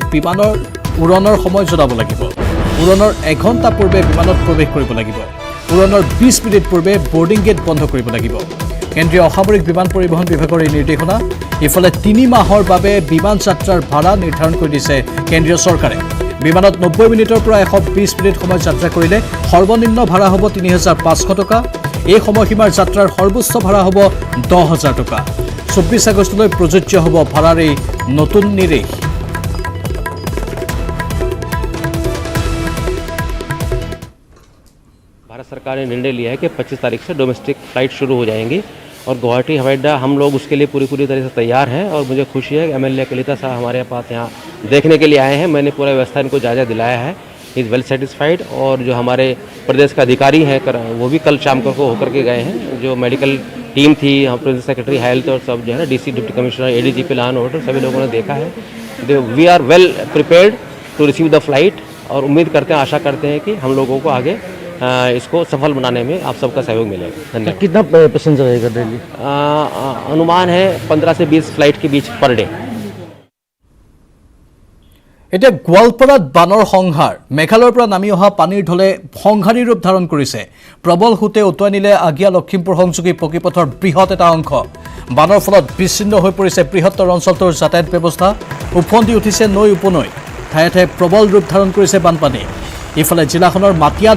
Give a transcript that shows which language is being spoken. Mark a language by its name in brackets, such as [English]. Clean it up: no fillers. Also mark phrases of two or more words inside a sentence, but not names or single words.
[Assamese] বিমানৰ উৰণৰ সময় জনাব লাগিব উৰণৰ 1 ঘণ্টা পূৰ্বে বিমানত প্ৰৱেশ কৰিব লাগিব উৰণৰ 20 মিনিট পূৰ্বে বৰ্ডিং গেট বন্ধ কৰিব লাগিব কেন্দ্ৰীয় অসামৰিক বিমান পৰিবহণ বিভাগৰ এই নিৰ্দেশনা ইফালে 3 মাহৰ বাবে বিমান যাত্ৰাৰ ভাড়া নিৰ্ধাৰণ কৰি দিছে কেন্দ্ৰীয় চৰকাৰে বিমানত 90 মিনিটৰ পৰা 120 মিনিট সময় যাত্ৰা কৰিলে সৰ্বনিম্ন ভাড়া হ'ব 3500 টকা এই সময়সীমাৰ যাত্ৰাৰ সৰ্বোচ্চ ভাড়া হ'ব 10000 টকা 24 আগষ্টলৈ প্ৰযোজ্য হ'ব ভাড়াৰ এই নতুন নিৰ্দেশ [Hindi] भारत सरकार ने निर्णय लिया है कि 25 तारीख से [English] domestic flight [Hindi] शुरू हो जाएंगी और गुवाहाटी हवाई अड्डा हम लोग उसके लिए पूरी तरह से तैयार हैं और मुझे खुशी है कि MLA कलिता साहब हमारे पास यहाँ देखने के लिए आए हैं मैंने पूरा व्यवस्था इनको जायजा दिलाया है [English] is well satisfied [Hindi] और जो हमारे प्रदेश का अधिकारी हैं वो भी कल शाम को होकर के गए हैं जो [English] medical team [Hindi] थी [English] principal secretary health [Hindi] और सब जो है ना DC [English] deputy commissioner [Hindi] ADGP [English] law and order [Hindi] सभी लोगों ने देखा है [English] we are well prepared to receive the flight [Hindi] और उम्मीद करते हैं आशा करते हैं कि हम लोगों को आगे इसको सफल बनाने में आप सबका सहयोग मिलेगा धन्यवाद कितना पैसेंजर रहेगा डेली अनुमान है 15 से 20 फ्लाइट के बीच [English] per day [Assamese] এতিয়া গোৱালপাৰাত বানৰ সংহাৰ মেঘালয়ৰ পৰা নামি অহা পানীৰ ঢলে সংহাৰী ৰূপ ধাৰণ কৰিছে প্ৰবল হুতে উটুৱাই নিলে আগিয়া লখিমপুৰ সংযোগী পকীপথৰ বৃহৎ এটা অংশ বানৰ ফলত বিচ্ছিন্ন হৈ পৰিছে বৃহত্তৰ অঞ্চলটোৰ যাতায়াত ব্যৱস্থা উফন্দি উঠিছে নৈ উপনৈ ঠায়ে ঠায়ে প্ৰবল ৰূপ ধাৰণ কৰিছে বানপানী ইফালে জিলাখনৰ মাটিয়াত